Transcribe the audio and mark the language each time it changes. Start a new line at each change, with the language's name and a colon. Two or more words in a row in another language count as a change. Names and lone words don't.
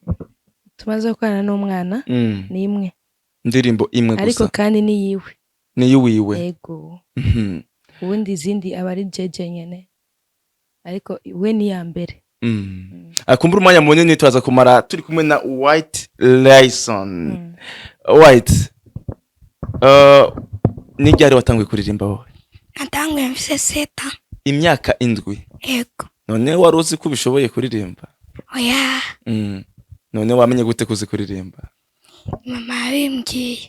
Rundi: Tumaze gukorana n'umwana ni imwe. Indirimbo imwe gusa ariko kandi ni yiwe. Ni yiwiwe. Yego. Ubundi izindi abari jeje nyene ariko we ni ya mbere. Akumbura umwanya munini twaza kumara turi kumwe na White Lesson. White, ni ryari watanguye kuririmba wowe? Natanguye mfise 7. Imyaka 7. Yego. None wari uzi ko bishoboye kuririmba? Oya. None wamenye gute kuzi kuririmba? Mama yabimbwiye.